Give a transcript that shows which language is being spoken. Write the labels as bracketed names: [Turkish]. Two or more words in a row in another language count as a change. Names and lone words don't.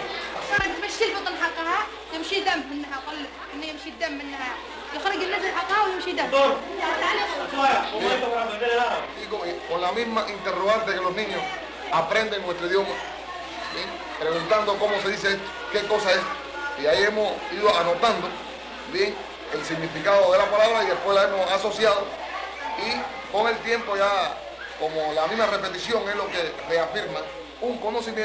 [Arabic] تمشي البطن حقها يمشي دم منها قل انه يمشي الدم منها يخرج النزل حقها ويمشي دم. [Spanish] Y con la misma interrogante que los niños aprenden nuestro idioma, ¿sí? Preguntando cómo se dice esto, qué cosa es, y ahí hemos ido anotando bien el significado de la palabra y después la hemos asociado y con el tiempo ya como la misma repetición es lo que reafirma un conocimiento.